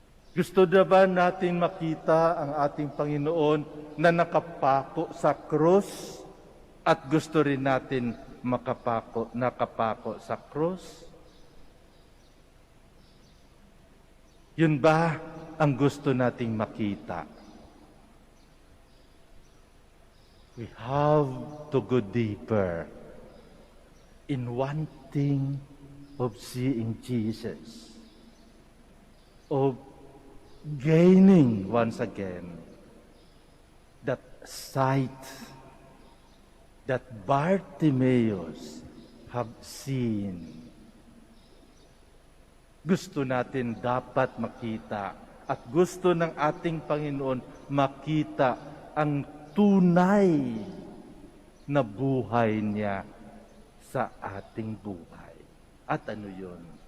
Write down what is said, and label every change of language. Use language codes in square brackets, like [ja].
[tl] Gusto na ba natin makita ang ating Panginoon na nakapako sa krus at gusto rin natin nakapako sa krus? Yun ba ang gusto nating makita? [en] We have to go deeper in wanting of seeing Jesus, of gaining once again that sight that Bartimaeus have seen. [tl] Gusto natin dapat makita at gusto ng ating Panginoon makita ang tunay na buhay niya sa ating buhay. At ano yun?